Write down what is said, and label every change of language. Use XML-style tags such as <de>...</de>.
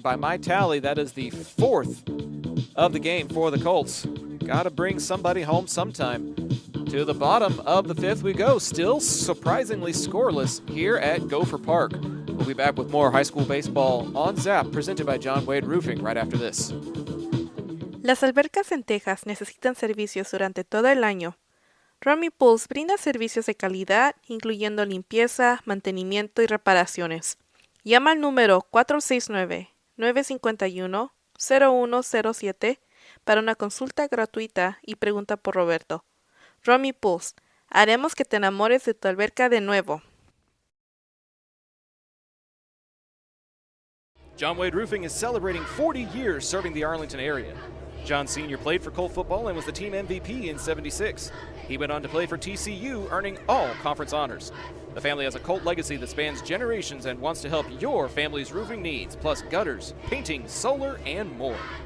<en>By my tally, that is the 4th of the game for the Colts. Got to bring somebody home sometime. To the bottom of the 5th we go, still surprisingly scoreless here at Gopher Park. We'll be back with more high school baseball on Zap, presented by John Wade Roofing, right after this.</en> <es>Las albercas en Texas necesitan servicios durante todo el año. Romy Pools brinda servicios de calidad, incluyendo limpieza, mantenimiento y reparaciones. Llama al número 469-951-0107 para una consulta gratuita y pregunta por Roberto. Romy Pools, haremos que te enamores de tu alberca de nuevo.</es> <en>John Wade Roofing is celebrating 40 years serving the Arlington area. John Sr. played for Colt football and was the team MVP in '76. He went on to play for TCU, earning all conference honors. The family has a Colt legacy that spans generations and wants to help your family's roofing needs, plus gutters, painting, solar, and more.</en>